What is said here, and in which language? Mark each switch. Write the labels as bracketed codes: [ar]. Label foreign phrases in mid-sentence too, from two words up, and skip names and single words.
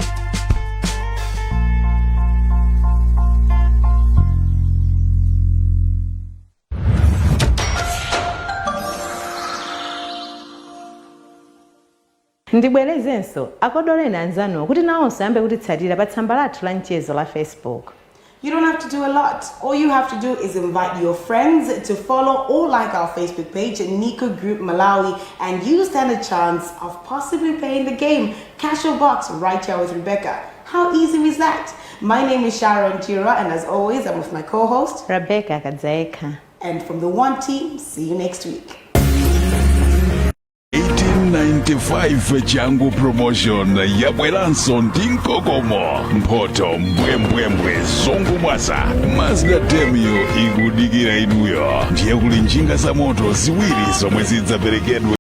[ny] Ndibwerezenso akodole nanzanu kuti nawonso ambe kutitsatira pa tsamba lathu la mchezo la Facebook. [en] You don't have to do a lot. All you have to do is invite your friends to follow or like our Facebook page, Nico Group Malawi, and you stand a chance of possibly playing the game Cash or Box right here with Rebecca. How easy is that? My name is Sharon Tira, and as always, I'm with my co-host, Rebecca Kadzaeka. And from the One Team, see you next week. [ny] 1895 changu promotion yabweranso ndi mkokomo mphoto mbwembwembwe zongo mwasa Mazda Demio ikudikira inuyo ndiye kuli njinga za moto ziwiri zomwe zidzaperekedwe